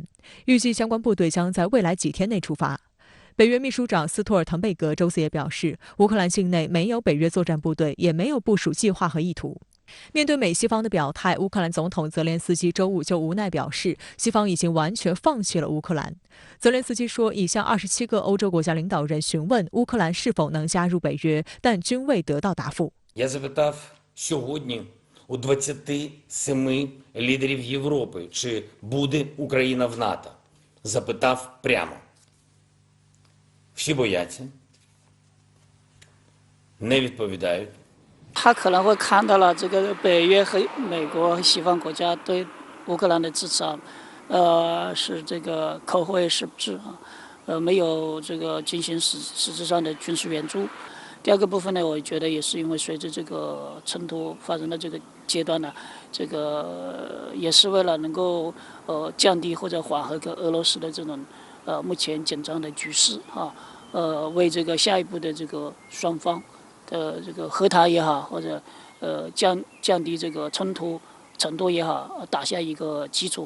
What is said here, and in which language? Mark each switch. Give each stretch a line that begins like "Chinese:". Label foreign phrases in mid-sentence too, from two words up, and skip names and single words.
Chinese: 预计相关部队将在未来几天内出发。北约秘书长斯托尔滕贝格周四也表示，乌克兰境内没有北约作战部队，也没有部署计划和意图。面对美西方的表态，乌克兰总统泽连斯基周五就无奈表示，西方已经完全放弃了乌克兰。泽连斯基说，已向27个欧洲国家领导人询问乌克兰是否能加入北约，但均未得到答复。
Ukrainian: Я запитав сьогодні у 27 лідерів Європи, чи буде Україна в НАТО. Запитав прямо. Всі бояться, не відповідають.
Chinese: 他可能会看到了这个北约和美国和西方国家对乌克兰的支持是这个口惠实质没有这个进行实质上的军事援助。第二个部分呢，我觉得也是因为随着这个冲突发生的这个阶段呢，这个也是为了能够降低或者缓和跟俄罗斯的这种目前紧张的局势为这个下一步的这个双方的这个和谈也好，或者降低这个冲突程度也好，打下一个基础。